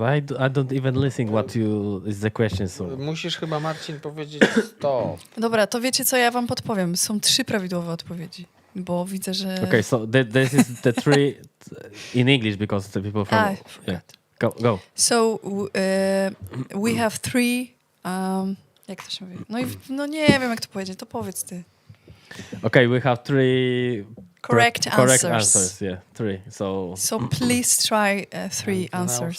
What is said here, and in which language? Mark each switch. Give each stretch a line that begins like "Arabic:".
English: I don't even listen what is the question. So
Polish: Musisz chyba, Marcin, powiedzieć stop. Dobra, to wiecie co, ja wam podpowiem. Są 3 prawidłowe odpowiedzi, bo widzę, że...
English: okay, so this is the 3 in English because the people from forgot. Go. So we have 3
Polish: jak to się mówi? No nie wiem, jak to powiedzieć, to powiedz ty.
English: Okay, we have 3 Correct answers. Yeah, 3. So please try 3 answers.